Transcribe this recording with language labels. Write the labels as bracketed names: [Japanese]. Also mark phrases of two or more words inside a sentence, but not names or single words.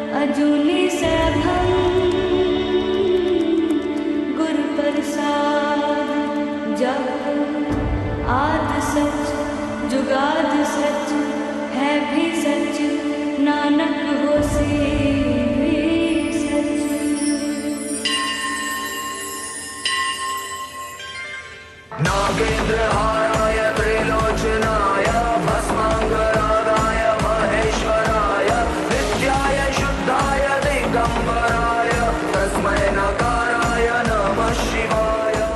[Punjabi] ਜੁਨਿ ਸਭੰ ਗੁਰ ਪ੍ਰਸਾਦਿ ਜਪੁ ਆਦਿ ਸਚੁ ਜੁਗਾਦਿ ਸਚੁ ਹੈ ਭੀ ਸਚੁ ਨਾਨਕ ਹੋਸੀ ਭੀ ਸਚੁ नानक होसी भी सच। [Sanskrit] नागेन्द्रहाराय त्रिलोचनाय भस्मांगरागाय महेश्वराय नित्याय शुद्धाय दिगंबराय तस्मै नकाराय नमः शिवाय।